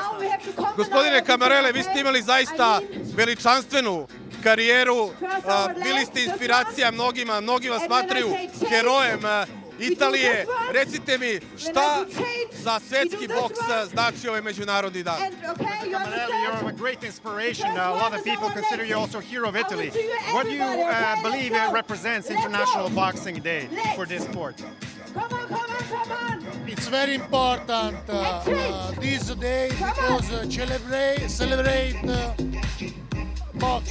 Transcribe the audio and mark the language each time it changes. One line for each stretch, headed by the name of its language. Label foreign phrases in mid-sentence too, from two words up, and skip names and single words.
Serbian: Gospodine Camarele, vi ste imali zaista veličanstvenu karijeru, bili ste inspiracija mnogima, mnogi vas smatraju herojem Italije. Recite mi, šta za svetski boks znači ovaj Međunarodni dan?
English: Camarele, you're a great inspiration. A lot of people consider you also a hero of Italy. What do you believe represents International Boxing Day for this sport? It's very important this day because celebrate box.